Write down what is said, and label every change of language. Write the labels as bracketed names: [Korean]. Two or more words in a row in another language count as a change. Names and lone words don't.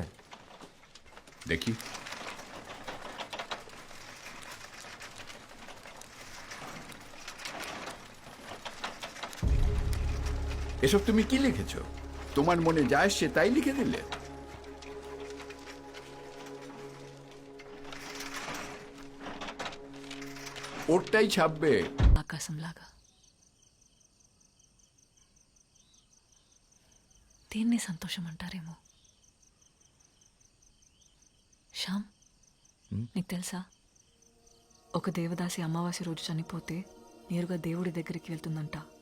[Bangla] দেখি। এসব তুমি কি লিখেছো? তোমার মনে যা আসছে তাই লিখে দিলে? ওরটাই ছাপবে। [Telugu] ఆకాశంలాగా దీన్ని సంతోషం అంటారేమో. శ్యామ్, నీకు తెలుసా, ఒక దేవదాసి అమావాస్య రోజు చనిపోతే నేరుగా దేవుడి దగ్గరికి వెళ్తుందంట.